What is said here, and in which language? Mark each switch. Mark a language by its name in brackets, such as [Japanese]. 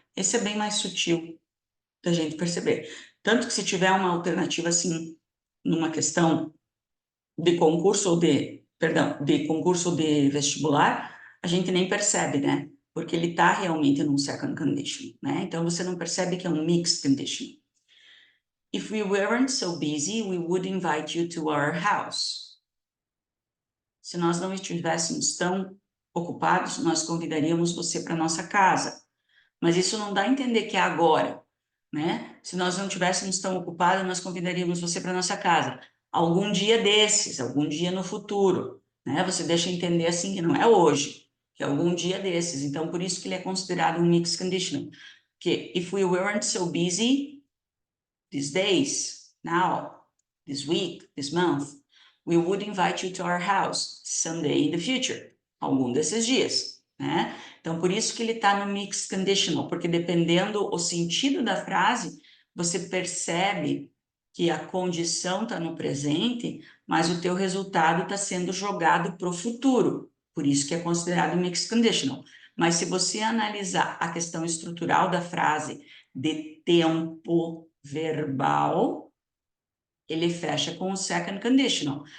[Portuguese] Esse é bem mais sutil da gente perceber. Tanto que se tiver uma alternativa assim, numa questão de concurso ou de concurso de vestibular, a gente nem percebe, né? Porque ele está realmente num second condition, né? Então você não percebe que é um mixed condition. [English] If we weren't so busy, we would invite you to our house. [Portuguese] Se nós não estivéssemos tão ocupados, nós convidaríamos você para nossa casa. Mas isso não dá a entender que é agora, né? Se nós não estivéssemos tão ocupados, nós convidaríamos você para nossa casa. Algum dia desses, algum dia no futuro, né? Você deixa entender assim que não é hoje, que é algum dia desses. Então, por isso que ele é considerado um mixed conditional. [English] Que if we weren't so busy these days, now, this week, this month, we would invite you to our house someday in the future. [Portuguese] Algum desses dias, né? Então, por isso que ele está no mixed conditional, porque dependendo o sentido da frase, você percebe que a condição está no presente, mas o teu resultado está sendo jogado para o futuro. Por isso que é considerado mixed conditional. Mas se você analisar a questão estrutural da frase de tempo verbal, ele fecha com o second conditional.